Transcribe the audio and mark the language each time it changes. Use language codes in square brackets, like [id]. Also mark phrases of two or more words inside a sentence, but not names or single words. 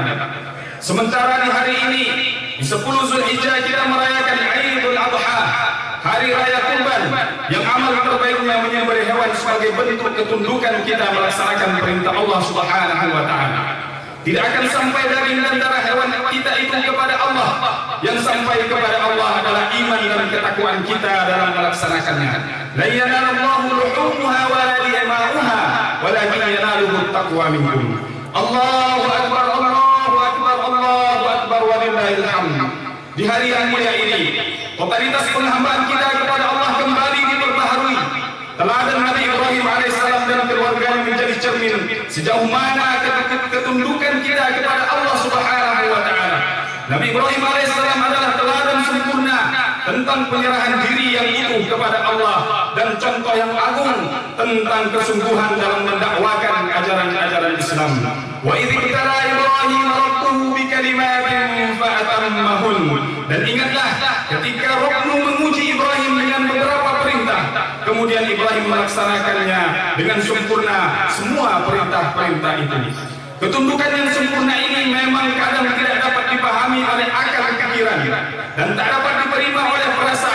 [id] Sementara di hari ini, di 10 Zulhijjah, kita merayakan Idul Adha, hari raya kurban, yang amal terbaiknya menyembelih hewan sebagai bentuk ketundukan kita melaksanakan perintah Allah [ar] سبحانه وتعالى. [id] Tidak akan sampai daging dan darah hewan kita itu kepada Allah. Yang sampai kepada Allah adalah iman dan ketakwaan kita dalam melaksanakannya. [ar] لا ينال الله لحومها ولا دماؤها ولكن يناله التقوى منكم. الله أكبر الله أكبر الله أكبر ولله الحمد. [id] Di hari yang mulia ini, totalitas penghambaan kita kepada Allah kembali diperbaharui. Teladan Nabi Ibrahim alaihissalam dan keluarganya menjadi cermin sejauh mana ketundukan kita kepada Allah [ar] سبحانه وتعالى. [id] Nabi Ibrahim alaihissalam adalah teladan sempurna tentang penyerahan diri yang utuh kepada Allah dan contoh yang agung tentang kesungguhan dalam mendakwakan ajaran-ajaran Islam. [ar] وإذ ابتلى إبراهيم ربه بكلمات فأتمهن. [id] Dan ingatlah ketika Rabbmu menguji Ibrahim dengan beberapa perintah, kemudian Ibrahim melaksanakannya dengan sempurna semua perintah-perintah itu. Ketundukan yang sempurna ini memang kadang tidak dapat dipahami oleh akal pikiran dan tak dapat diterima oleh perasaan.